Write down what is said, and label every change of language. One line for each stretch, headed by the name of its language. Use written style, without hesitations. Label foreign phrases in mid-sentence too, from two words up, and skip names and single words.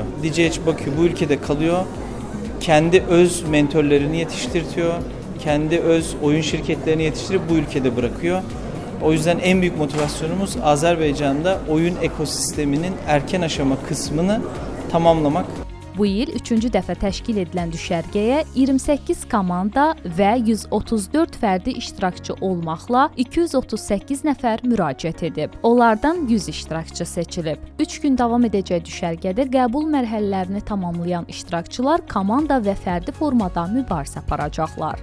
Turkish: DGH Bakü bu ülkede kalıyor. Kendi öz mentörlerini yetiştiriyor. Kendi öz oyun şirketlerini yetiştirip bu ülkede bırakıyor. O yüzden en büyük motivasyonumuz Azerbaycan'da oyun ekosisteminin erken aşama kısmını tamamlamak.
Azerbaijani: Bu il 3-cü dəfə təşkil edilən düşərgəyə 28 komanda və 134 fərdi iştirakçı olmaqla 238 nəfər müraciət edib. Onlardan 100 iştirakçı seçilib. 3 gün davam edəcək düşərgədə qəbul mərhələlərini tamamlayan iştirakçılar komanda və fərdi formada mübarizə aparacaqlar.